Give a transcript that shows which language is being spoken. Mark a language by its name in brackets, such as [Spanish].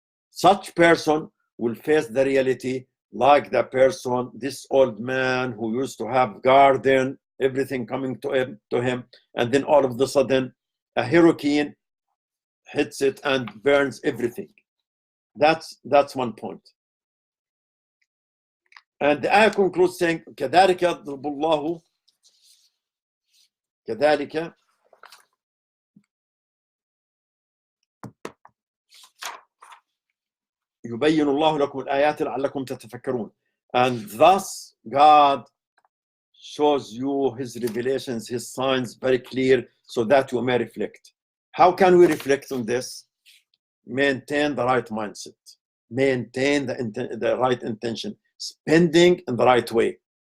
[English] Such person will face the reality like the person, this old man who used to have garden, everything coming to him, and then all of a sudden a hurricane hits it and burns everything. That's one point. And the ayah concludes saying, [Arabic] كذلك يضرب الله كذلك يبين الله لكم الآيات لعلكم تتفكرون. [English] And thus God shows you His revelations, His signs very clear, so that you may reflect. How can we reflect on this? Maintain the right mindset, maintain the right intention, spending in the right way.